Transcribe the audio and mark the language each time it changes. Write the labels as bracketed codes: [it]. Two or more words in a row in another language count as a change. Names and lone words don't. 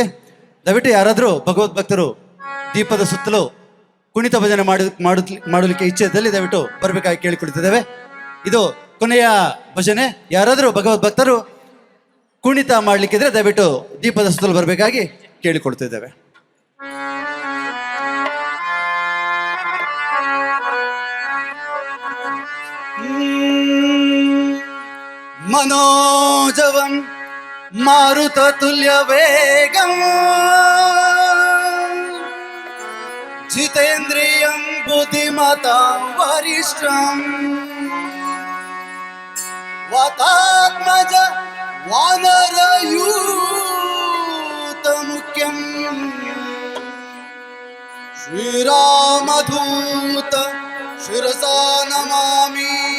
[kn] ದಯವಿಟ್ಟು ಯಾರಾದರೂ ಭಗವದ್ಭಕ್ತರು ದೀಪದ ಸುತ್ತಲೂ ಕುಣಿತ ಭಜನೆ ಮಾಡಲಿಕ್ಕೆ ಇಚ್ಛೆ ಇದ್ದಲ್ಲಿ ದಯವಿಟ್ಟು ಬರಬೇಕಾಗಿ ಕೇಳಿಕೊಳ್ತಿದ್ದೇವೆ. ಇದು ಕೊನೆಯ ಭಜನೆ. ಯಾರಾದರೂ ಭಗವದ್ಭಕ್ತರು ಕುಣಿತ ಮಾಡಲಿಕ್ಕಿದ್ರೆ ದಯವಿಟ್ಟು ದೀಪದ ಸುತ್ತಲೂ ಬರಬೇಕಾಗಿ ಕೇಳಿಕೊಳ್ತಿದ್ದೇವೆ. [sa] मनोजवं मारुततुल्यवेगं जितेन्द्रियं बुद्धिमतां वरिष्ठं वातात्मज वानरयूतमुख्यं श्रीरामदूत शिरसा नमामि।